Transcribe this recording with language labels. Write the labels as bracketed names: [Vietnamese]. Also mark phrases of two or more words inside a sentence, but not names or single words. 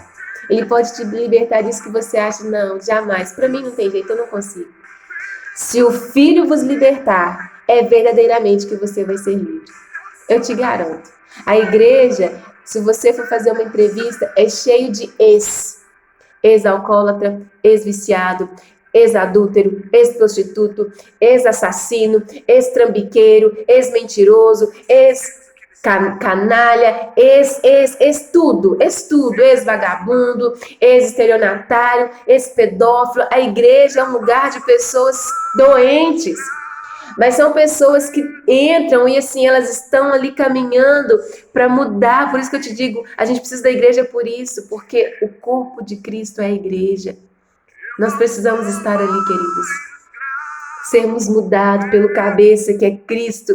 [Portuguese] Ele pode te libertar disso que você acha, não, jamais. Para mim não tem jeito, eu não consigo. Se o Filho vos libertar, é verdadeiramente que você vai ser livre. Eu te garanto. A igreja, se você for fazer uma entrevista, é cheio de ex-alcoólatra, ex-viciado, ex-adúltero, ex-prostituto, ex-assassino, ex-trambiqueiro, ex-mentiroso, ex-canalha, ex-tudo, ex-vagabundo, ex-estelionatário, ex-pedófilo. A igreja é um lugar de pessoas doentes. Mas são pessoas que entram e assim, elas estão ali caminhando para mudar. Por isso que eu te digo, a gente precisa da igreja por isso, porque o corpo de Cristo é a igreja. Nós precisamos estar ali, queridos. Sermos mudados pelo cabeça, que é Cristo.